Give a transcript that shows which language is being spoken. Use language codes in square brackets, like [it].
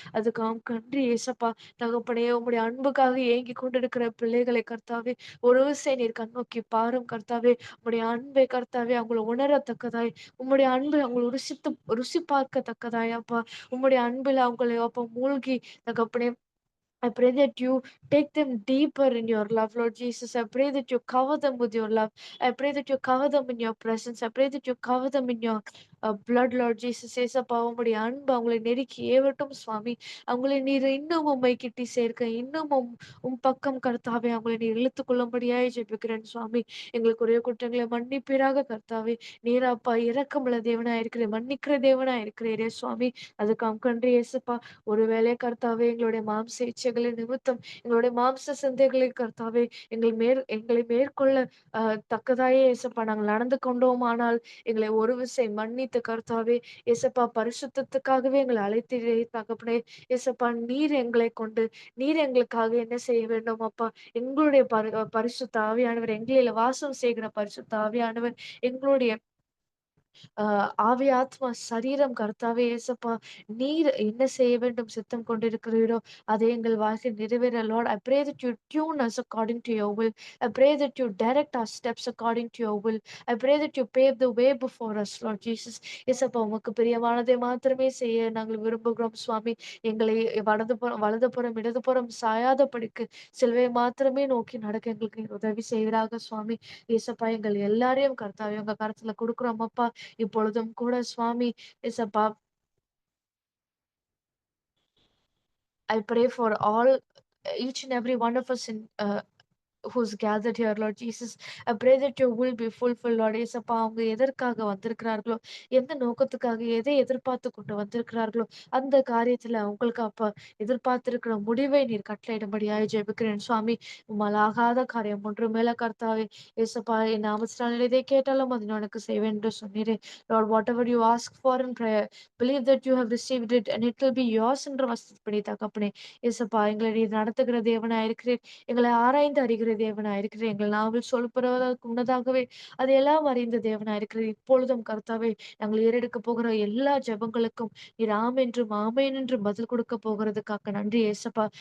[ta] அதுக்கு நன்றி இயேசப்பா. தகப்பனே உம்முடைய அன்புக்காக ஏங்கிக் கொண்டிருக்கிற பிள்ளைகளை கர்த்தாவே ஒரு விசை நீர் கண்ணோக்கி பாரும் கர்த்தாவே. உம்முடைய அன்பை கர்த்தாவே அவங்களை உணரத்தக்கதாய், உம்முடைய அன்பை அவங்களை ருசி பார்க்கத்தக்கதாய் அப்பா. உம்முடைய அன்பில் அவங்களை அப்ப மூழ்கி தகப்பனே [en] I pray that you take them deeper in your love, Lord Jesus. I pray that you cover them with your love. I pray that you cover them in your presence. I pray that you cover them in your blood, Lord Jesus. [ta] ஏசப்பா உம்முடைய அன்பு அவங்களை நெருக்கி ஏவட்டும் சுவாமி. அவங்களை நீர் இன்னும் உம்மை கிட்டி சேர்க்க, இன்னும் உம் பக்கம் கர்த்தாவே அவங்களை நீர் இழுத்துக் கொள்ளும்படியாய் ஜெபிக்கிறேன் சுவாமி. எங்களுக்குரிய குற்றங்களை மன்னிப்பீராக கர்த்தாவே. நீர் அப்பா இரக்கமுள்ள தேவனாய் இருக்கிறீர், மன்னிக்கிற தேவனாய் இருக்கிறீரே சுவாமி. அதுக்காம் கன்றி ஏசப்பா. ஒருவேளை கர்த்தாவே எங்களுடைய மாம்ச இச்சைகளின் நிமித்தம், எங்களுடைய மாம்ச சிந்தைகளை கர்த்தாவே எங்களை மேற்கொள்ள தக்கதாயே ஏசப்பா நாங்கள் நடந்து கொண்டோமானால், எங்களை ஒரு விசை மன்னித்து கர்த்தாவே, ஏசப்பா பரிசுத்தத்துக்காகவே எங்களை அழைத்தீரே தகப்பனே. ஏசப்பா நீர் எங்களுக்காக என்ன செய்ய வேண்டும் அப்பா? எங்களுடைய பரிசுத்த ஆவியானவர், எங்களில வாசம் செய்கிற பரிசுத்த ஆவியானவர், எங்களுடைய ஆவி, ஆத்மா, சரீரம் கர்த்தாவே இயேசப்பா, நீர் என்ன செய்ய வேண்டும் சித்தம் கொண்டிருக்கிறீரோ, அதை எங்கள் வாழ்க்கையில் நிறைவேற Lord. [en] I pray that you tune us according to your will. I pray that you direct our steps according to your will. I pray that you pave the way before us, Lord Jesus. [ta] இயேசப்பா உமக்கு பிரியமானதை மாத்திரமே செய்ய நாங்கள் விரும்புகிறோம் சுவாமி. எங்களை வலதுபுறம், இடதுபுறம் சாயாதபடிக்கு சிலுவை மாத்திரமே நோக்கி நடக்க எங்களுக்கு நீர் உதவி செய்வீராக சுவாமி. இயேசப்பா எங்கள் எல்லாரையும் கர்த்தாவே உங்க கரத்துல குடுக்குறோம் அப்பா. இப்பொழுதும் கூட சுவாமி ஏசப்பா, [en] I pray for all each and every one of us in who's gathered here, Lord Jesus. I pray that your will be fulfilled, Lord. [ta] ஏசப்பா அவங்க எதற்காக வந்திருக்கிறார்களோ, எந்த நோக்கத்துக்காக, எதை எதிர்பார்த்து கொண்டு வந்திருக்கிறார்களோ, அந்த காரியத்துல அவங்களுக்கு அப்ப எதிர்பார்த்திருக்கிற முடிவை நீர் கட்டளையிடும்படியாய் ஜெபிக்கிறேன் சுவாமி. உம்மால் ஆகாத காரியம் ஒன்றுமில்ல கர்த்தாவே. ஏசப்பா என் நாமத்தினாலே எதை கேட்டாலும் அதை நான் உனக்கு செய்வேன் என்று சொன்னீரே. [en] Lord, whatever you ask for in prayer, believe that you have received it and it will be yours [ta] என்ற வசனப்படி தகப்பனே. ஏசப்பா எங்களை நீர் நடத்துகிற தேவனாய் இருக்கிறீர். எங்களை ஆராய்ந்து அறிகிற தேவனாய் இருக்கிறீர். எங்கள் நாவில் சொல்படுவதற்கு முன்னதாகவே அதையெல்லாம் அறிந்த தேவனாய் இருக்கிறீர். இப்பொழுதும் கர்த்தாவே நாங்கள் ஏறெடுக்கப் போகிற எல்லா ஜெபங்களுக்கும் நீர் ஆம் என்றும் ஆமென் என்றும் பதில் கொடுக்க போகிறதுக்காக நன்றி ஏசப்பா.